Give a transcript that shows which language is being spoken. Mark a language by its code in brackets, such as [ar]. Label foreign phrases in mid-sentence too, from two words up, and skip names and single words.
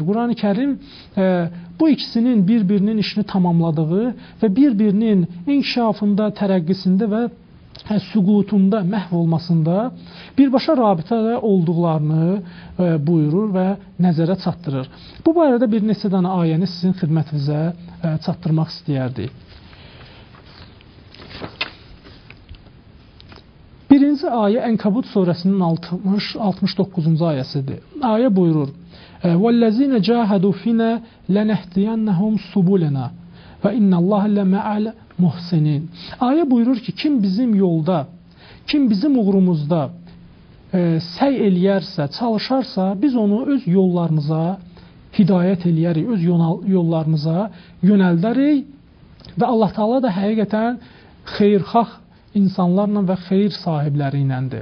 [az] Qurani Kərim bu ikisinin bir-birinin işini tamamladığı və bir-birinin inkişafında, tərəqqisində və süqutunda, məhv olmasında birbaşa rabitədə olduqlarını buyurur və nəzərə çatdırır. Bu barədə bir neçə dənə ayəni sizin xidmətinizə çatdırmaq istəyərdik. Birinci ayə Ənkabut surəsinin 69-cu ayəsidir. Ayə buyurur: [ar] وَالَّذِينَ جَاهَدُوا فِينَا لَنَهْدِيَنَّهُمْ سُبُلَنَا وَإِنَّ اللَّهَ لَمَعَ الْمُحْسِنِينَ. [az] Ayə buyurur ki, kim bizim yolda, kim bizim uğrumuzda səy eləyərsə, çalışarsa, biz onu öz yollarımıza hidayət eləyərik, öz yollarımıza yönəldərik və Allah Taala da həqiqətən xeyirxah insanlarla və xeyir sahibləri iləndir.